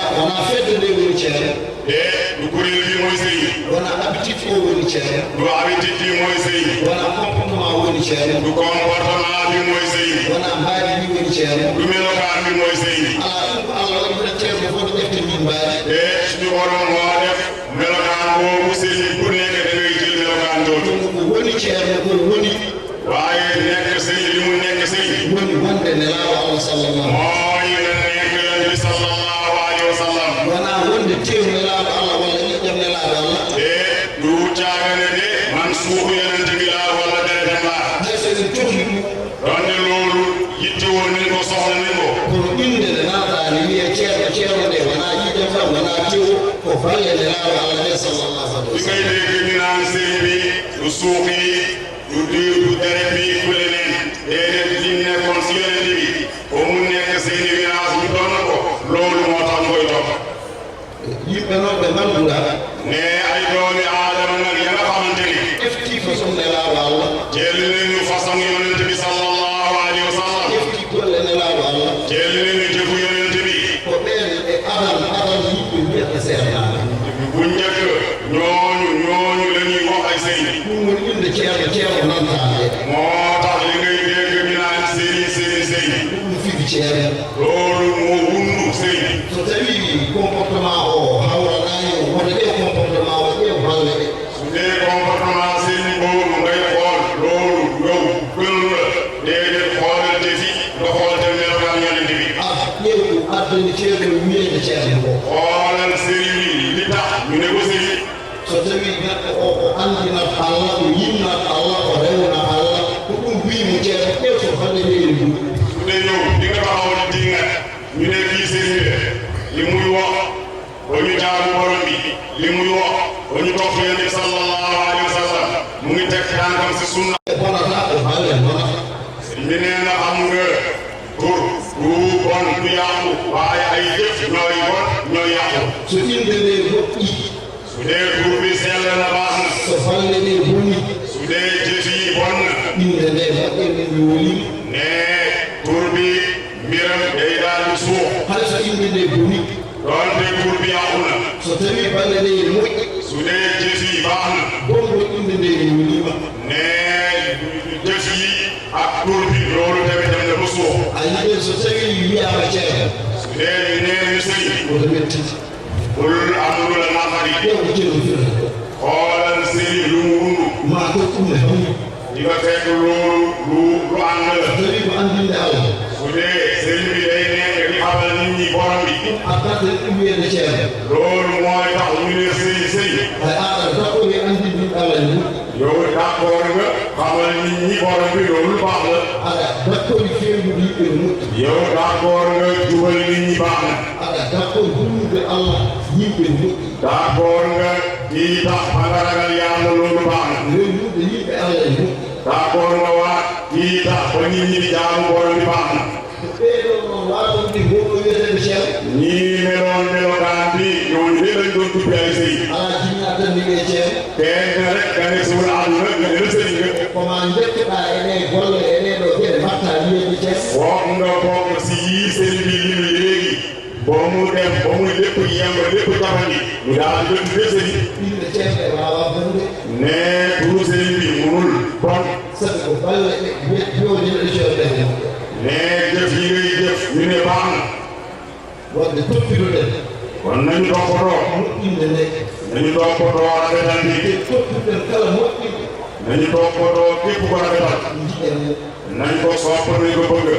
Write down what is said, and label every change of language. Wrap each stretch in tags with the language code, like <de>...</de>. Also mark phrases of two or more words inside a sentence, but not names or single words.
<ff>wona fedde nde woni ceerno</ff> <wo>e du kuréel bi mooy sëriñ</wo> <ff>wona habitude o woni ceerno</ff> <wo>du habitude bi mooy sëriñ</wo> <ff>wona comportement woni ceerno</ff> <wo>du comportement bi mooy sëriñ</wo> <ff>wona mbaadi bi woni ceerno</ff> <wo>du melokaan bi mooy sëriñ</wo> <ff>ala ɗum ko allah waɗi mbiɗa ceerno fof ɗo ƴefte min mbaadi</ff> <wo>e suñu borom moo def melokaan boobu sëriñ bu nekk da ngay jël melokaan jooju</wo> <ff>ko woni ceerno ko woni</ff> <wo>waaye nekk sëriñ li mu nekk sëriñ</wo> <ff>woni wonde nelaaɗo allah sallallahu</ff> <wo>mooy nga nekk yonent bi</wo> <ar>sallallahu alayhi wa sallam</ar> <ff>wona wonde tew nelaaɗo allah walla ƴiƴƴam nelaaɗo allah</ff> <wo>e du caagane de man suufu yonent bi laa walla deretam laa</wo> <ff>hay so en cohli ɗum</ff> <wo>donte loolu yittewoo nañ ko soxla nañ ko</wo> <ff>kono inde nde naata ne wiye ceerno nde wona ƴiƴƴam tan wona tew ko balle nelaaɗo allah nde</ff> <ar>sallallahu alaihi</ar> <wo>li ngay dégg ñu naan sëriñ bi du suuf yi du diw du deret bi du leneen déedéet li nekkoon si yonent bi ba mu nekk seeni village ñu doon ko loolu moo tax koy topp</wo> <ff>yimɓe noon ɓe ngannduɗa</ff> <wo>ne ay doomi aadama nag ya nga xamante ni</wo> <ff>efti façon nelaaɗo allah</ff> <wo>jël nañu façon yonent bi</wo> <ar>sallallahu alayhi wa sallam</ar> <ff>efti golle nelaaɗo allah</ff> <wo>jël nañu jëfu yonent bi</wo> <ff>ko ɓen e adal yimɓe wiyata seernaɓe</ff> <wo>bu njëkk ñooñu la ñuy wax ay sëriñ</wo> <ff>ɗum woni inde ceerno nantaade</ff> <wo>moo tax li ngay dégg ñu naan sëriñ</wo> <ff>ɗum figi ceerno</ff> <wo>loolu moo wundu sëriñ</wo> <ff>so tawi comportement o hawranani woto ɗe comportement o ɗe balle ɗe</ff> <wo>su dee comportement sëriñ boobu ngay xool loolu yow gënu la déedéet xoolal te fi nga xool te melokaan yonent bi</wo> <ff>ƴeew addani ceerno wiyede ceerno o</ff> <wo>xoolal sëriñ bi li tax ñu ne ko sëriñ</wo> <ff>so tawi neɗɗo o andinat allah o yimnat allah o rewna allah ko ɗum wimo ceerno ƴeew so hande leydi ɗum</ff> <wo>su dee yow di nga taxaw di dinga ñu ne kii sëriñ bi li muy wax ba ñu jaamu borom bi li muy wax ba ñu topp yonent bi</wo> <ar>sallallahu alayhi wa sallam</ar> <wo>mu ngi teg tànkam si sunna</wo> <ff>e bonata ko balle bonata</ff> <wo>sëriñ bi nee na xam nga tur du bon du yàqu waaye ay jëf ñooy bon ñooy yàqu</wo> <ff>so inde nde moƴƴi</ff> <wo>su dee tur bi sell na baax na</wo> <ff>so balle ɗe boni</ff> <wo>su dee jëf yi bon na</wo> <ff>inde nde moƴƴe min yoolima</ff> <wo>ne tur bi mbiram day daal di suux</wo> <ff>hay so inde nde boni</ff> <wo>doonte tur bi yàqu na</wo> <ff>so tawi balle ɗe ene moƴƴi</ff> <wo>su dee jëf yi baax na</wo> <ff>bongo inde nde ene yoolima</ff> <wo>ne jëf yi ak tur bi loolu tamit dem na ba suux</wo> <ff>a yiɗen so tawi wiyama ceerno</ff> <wo>su dee ñu nee ñu sëriñ</wo> <ff>woto wettiti</ff> <wo>bul am lu la naqari</wo> <ff>ƴeew ceerno firata</ff> <wo>xoolal sëriñ lu mu wundu</wo> <ff>ma ko ɗum ne hawni</ff> <wo>di nga fekk loolu lu ànd la</wo> <ff>tawi ko andinde allah</ff> <wo>su dee sëriñ bi day nekk di xamal nit ñi borom bi</wo> <ff>addata ɗum wiyede ceerno</ff> <wo>loolu mooy tax ñu ne sëriñ</wo> <ff>hay aɗa daɓɓori andinde allah ni</ff> <wo>yow d'accord nga xamal nit ñi borom bi loolu baax la</wo> <ff>aɗa daɓɓori fewnude yimɓe no moƴƴi</ff> <wo>yow d'accord nga jubal nit ñi baax na</wo> <ff>aɗa daɓɓori hulnude allah yimɓe no moƴƴi</ff> <wo>d'accord nga kii tax ba nga ragal yàlla loolu baax na</wo> <ff>rewnude yimɓe allah e moƴƴi</ff> <wo>d'accord nga waat kii tax ba nit ñi di jaamu borom bi baax na</wo> <ff>ko ɓeeɗo noon waɗonde goɗɗo wiyetede ceerno</ff> <wo>ñii meloon melokaan bi ñooñu de lañ doon tuddee ay sëriñ</wo> <ff>ala jinna tan ndiɓe ceerno</ff> <wo>kenn rek nga ne suul àdduna nga ne la sëriñ nga</wo> <ff>koma jettoɗa ene golle eneɗo gueɗe mbatta wiyede ceerno</ff> <wo>foog nga bokk si yii sëriñ bi limi léegi ba mu dem ba mu lépp yemb lépp jafandi mu daal di tuddee sëriñ</wo> <ff>inde ceerno e wawa bonde</ff> <wo>ne turu sëriñ bi munul bon</wo> <ff>sabi ko balle ɗe joniɗo ceerno ɗe</ff> <wo>ne jëf yi ngay jëf ñu ne baax na</wo> <ff>wonde toppiruɗen</ff> <wo>kon nañu toppatoo</wo> <ff>moƴƴinde nde</ff> <wo>nañu toppatoo rafetal bi</wo> <ff>e toppiruɗen kala moƴƴinɗo</ff> <wo>nañu toppatoo képp ko rafetal</wo> <ff>jiɗen</ff> <wo>nañ ko sopp nañ ko bëgg</wo>